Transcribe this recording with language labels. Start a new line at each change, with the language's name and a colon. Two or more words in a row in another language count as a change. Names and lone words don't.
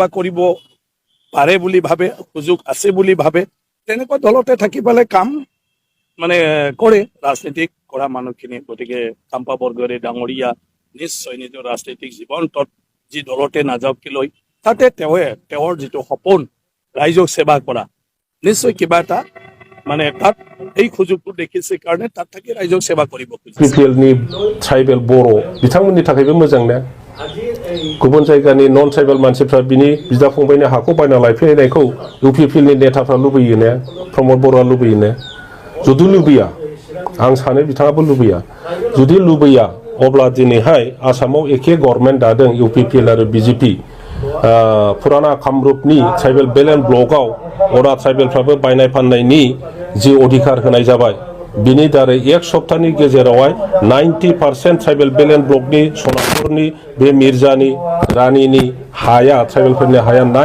Assamese: কৰিব পাৰে বুলি ভাবে সুযোগ আছে বুলি ভাবে তেনেকুৱা দলতে থাকি পেলাই কাম মানে কৰে ৰাজনীতিক কৰা মানুহখিনি গতিকে কাম্পা বৰগয়াৰী ডাঙৰীয়া নিশ্চয় নিজৰ ৰাজনৈতিক জীৱনটোত যি দলতে নাযাওক লৈ তাতে তেওঁৰ যিটো সপোন ৰাইজক সেৱা কৰা নিশ্চয় কিবা এটা মানে তাত এই সুযোগটো দেখিছে কাৰণে তাত থাকি ৰাইজক সেৱা কৰিব খুজিছে
Bodo: बिपिएलनि ट्राइबेल बर' बिथांमोननि थाखायबो मोजां ना गुबुन जायगानि
English: non tribal
Bodo: मानसिफ्रा बिनि बिदा फंबायनि हाखौ बायना लायफैनायखौ इउपिपिएलनि नेताफ्रा लुबैयो ना प्रमद बर'आ लुबैयो ना जुदि लुबैया आं सानो बिथाङाबो लुबैया जुदि लुबैया अब्ला दिनैहाय आसामाव एखे गभर्नमेन्ट दादों इउपिपिएल आरो बिजेपि पुराना कामरुपनि
English: tribal belt and blockआव
Bodo: अरा ट्राइबेलफ्राबो बायनाय फाननायनि जि अधिकार होनाय जाबाय बिनि दारै एक सप्ताहनि गेजेरावहाय 90%
English: tribal belt and blockनि
Bodo: सनापुरनि बे मिर्जानि रानिनि हाया ट्राइबेलफोरनि हाया